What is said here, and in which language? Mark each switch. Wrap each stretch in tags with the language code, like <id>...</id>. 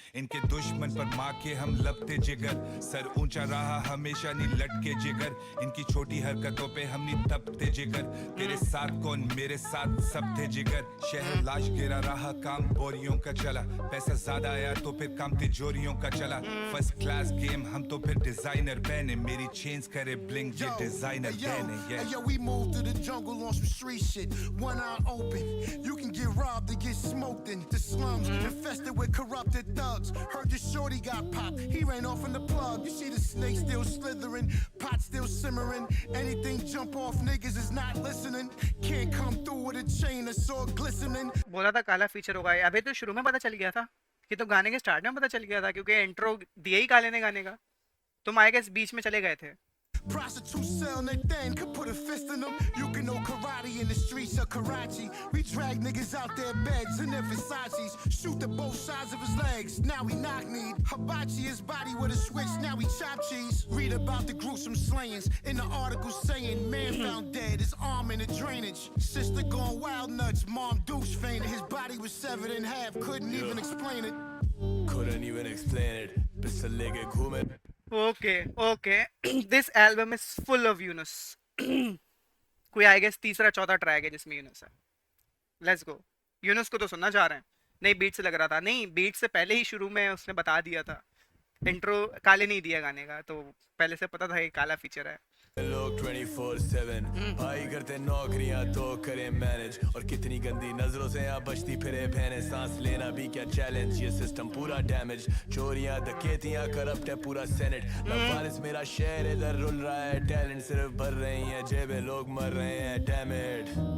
<hi>इनके दुश्मन पर माँ के हम लपते जिगर, सर ऊंचा रहा हमेशा नहीं लटके जिगर, इनकी छोटी हरकतों पे हम नहीं तपते जिगर, तेरे साथ कौन मेरे साथ सब थे जिगर, शहर लाश गिरा रहा काम बोरियों का चला, पैसा ज्यादा आया तो फिर काम तिजोरियों का चला, फर्स्ट क्लास गेम हम तो फिर डिजाइनर पहने, मेरी चेंज करे ब्लिंग ये डिजाइनर पहने.</hi> <en>Yo, we moved through the jungle on some street shit, one eye open. You can get robbed and get smoked in the slums, infested with corrupted thugs. Heard your shorty got popped, he ran off in the plug. You see the snake still slithering, pot still simmering. Anything jump off niggas is not listening. Can't come through with a chain, a sword glistening.</en> <hi>बोला था काला feature होगा, अबे तो शुरू में पता चल गया था कि, तो गाने के स्टार्ट में पता चल गया था क्योंकि इंट्रो दिया ही काले ने गाने का, तुम आए के बीच में चले गए थे.</hi> <en>Prostitutes sell their thing, could put a fist in them. You can know karate in the streets of Karachi. We drag niggas out their beds in their Versace's. Shoot the both sides of his legs, now he knock-kneed. Hibachi his body with a switch, now he chop cheese. Read about the gruesome slayings in the article saying man found dead, his arm in the drainage. Sister gone wild nuts, mom douche fainted. His body was severed in half, couldn't even explain it. Couldn't even explain it.</en> <hi>Pistol lege ghume.</hi> <en>Okay. This album is full of Yunus.</en> <hi>कोई</hi> <en>I guess</en> <hi>तीसरा चौथा track है जिसमें यूनुस है.</hi> <en>Let's go.</en> <hi>Yunus को तो सुनना चाह रहे हैं. नहीं बीट से लग रहा था, नहीं बीट से पहले ही शुरू में उसने बता दिया था, इंट्रो काले नहीं दिया गाने का, तो पहले से पता था ये काला फीचर है. लोग 24/7 भाई करते नौकरियां तो करें मैनेज, और कितनी गंदी नजरों से यहाँ बचती फिरे बहने, सांस लेना भी क्या चैलेंज, ये सिस्टम पूरा डैमेज, चोरियां डकैतियां करप्ट है पूरा सेनेट, लफारिस मेरा शहर इधर रुल रहा है, टैलेंट सिर्फ भर रही हैं जेबें, लोग मर रहे हैं डैमेड,</hi>